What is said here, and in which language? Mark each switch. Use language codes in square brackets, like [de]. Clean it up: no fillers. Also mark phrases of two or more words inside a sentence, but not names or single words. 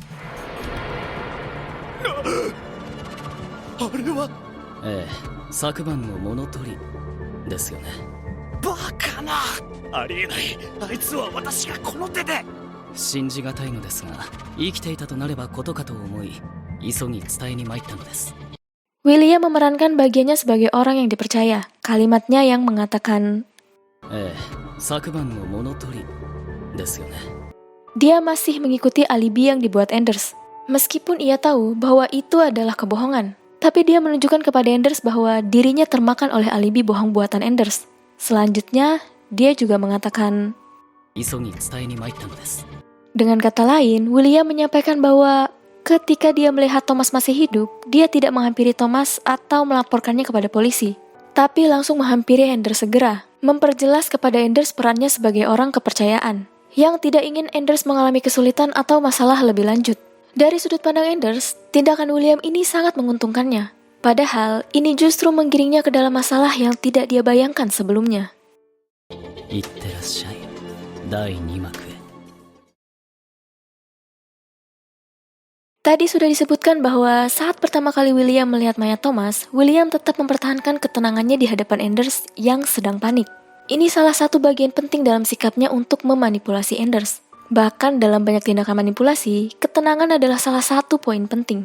[ja] あれは。ええ、昨晩の物取りですよね。バカな。ありえない。あいつは私がこの手で。信じがたいのですが、生きていたとなればことかと思い、急ぎ伝えに参ったのです。 [id] William memerankan bagiannya sebagai orang yang dipercaya. Kalimatnya yang mengatakan, [ja] ええ、昨晩の物取りですよね。 [id] dia masih mengikuti alibi yang dibuat Anders. Meskipun ia tahu bahwa itu adalah kebohongan, tapi dia menunjukkan kepada Anders bahwa dirinya termakan oleh alibi bohong buatan Anders. Selanjutnya, dia juga mengatakan, [ja] 急ぎ伝えに参ったのです。 [id] dengan kata lain, William menyampaikan bahwa ketika dia melihat Thomas masih hidup, dia tidak menghampiri Thomas atau melaporkannya kepada polisi, tapi langsung menghampiri Anders segera, memperjelas kepada Anders perannya sebagai orang kepercayaan, yang tidak ingin Anders mengalami kesulitan atau masalah lebih lanjut. Dari sudut pandang Anders, tindakan William ini sangat menguntungkannya. Padahal, ini justru menggiringnya ke dalam masalah yang tidak dia bayangkan sebelumnya. [ja] いってらっしゃい。第2幕へ。 [id] Tadi sudah disebutkan bahwa saat pertama kali William melihat mayat Thomas, William tetap mempertahankan ketenangannya di hadapan Anders yang sedang panik. Ini salah satu bagian penting dalam sikapnya untuk memanipulasi Anders. Bahkan dalam banyak tindakan manipulasi, ketenangan adalah salah satu poin penting.